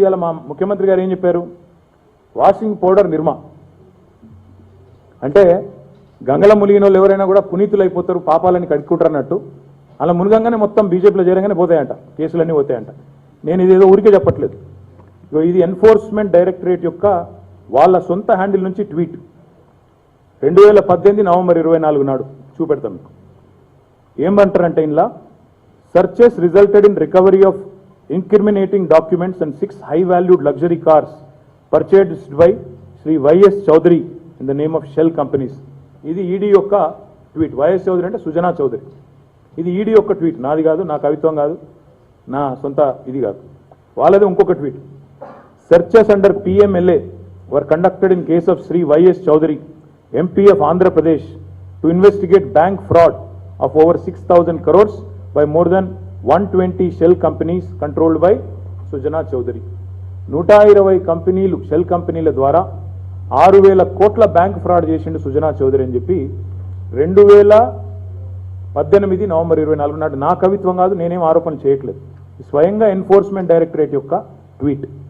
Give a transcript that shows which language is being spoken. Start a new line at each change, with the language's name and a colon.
Telugu: ఇవాళ మా ముఖ్యమంత్రి గారు ఏం చెప్పారు? వాషింగ్ పౌడర్ నిర్మా అంటే గంగల మునిగిన వాళ్ళు ఎవరైనా కూడా పునీతులు అయిపోతారు, పాపాలని కడుక్కుంటారు అన్నట్టు. అలా మునగంగానే మొత్తం బీజేపీలో చేరగానే పోతాయంట, కేసులన్నీ పోతాయంట. నేను ఇదేదో ఊరికే చెప్పట్లేదు, ఇది ఎన్ఫోర్స్మెంట్ డైరెక్టరేట్ యొక్క వాళ్ళ సొంత హ్యాండిల్ నుంచి ట్వీట్ 2018 నవంబర్ 24 నాడు చూపెడతాం మీకు. ఏమంటారంటే ఇందులో
English: searches resulted in recovery of incriminating documents and 6 high-valued luxury cars purchased by Sri Y.S. Chaudhary in the name of Shell companies.
Telugu: ఇది ఈడీ యొక్క ట్వీట్. వైఎస్ చౌదరి అంటే సుజనా చౌదరి. ఇది ఈడీ యొక్క ట్వీట్, నాది కాదు, నా కవిత్వం కాదు, నా సొంత ఇది కాదు, వాళ్ళది ఇంకొక tweet.
English: Searches under PMLA were conducted in case of Sri Y.S. Chowdhury, MP of Andhra Pradesh, to investigate bank fraud of over 6,000 crores by more than 120 shell companies controlled by Sujana Chowdhury.
Telugu: 120 కంపెనీలు shell కంపెనీల ద్వారా 6,000 కోట్ల bank fraud చేసిండు సుజనా చౌదరి అని చెప్పి 2018 November 24 నాడు నా కవిత్వం కాదు, నేనేం ఆరోపణ చేయట్లేదు. స్వయంగా ఎన్ఫోర్స్మెంట్ డైరెక్టరేట్ యొక్క ట్వీట్.